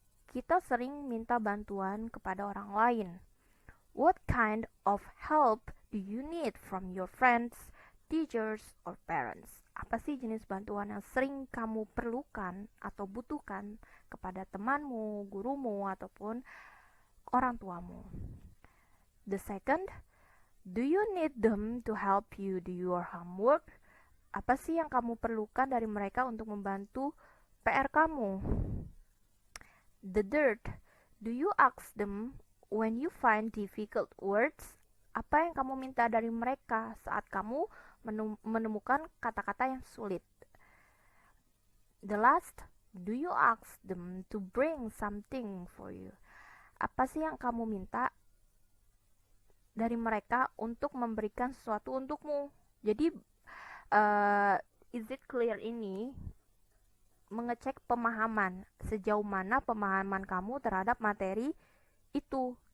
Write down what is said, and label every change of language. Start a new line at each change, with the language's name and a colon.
Indonesian: Kita sering minta bantuan kepada orang lain.
English: What kind of help do you need from your friends, teachers, or parents?
Indonesian: Apa sih jenis bantuan yang sering kamu perlukan atau butuhkan kepada temanmu, gurumu, ataupun orang tuamu?
English: The second, do you need them to help you do your homework?
Indonesian: Apa sih yang kamu perlukan dari mereka untuk membantu PR kamu?
English: The third, do you ask them when you find difficult words?
Indonesian: Apa yang kamu minta dari mereka saat kamu menemukan kata-kata yang sulit?
English: The last, do you ask them to bring something for you?
Indonesian: Apa sih yang kamu minta dari mereka untuk memberikan sesuatu untukmu? Jadi,
English: is it clear
Indonesian: ini mengecek pemahaman, sejauh mana pemahaman kamu terhadap materi itu.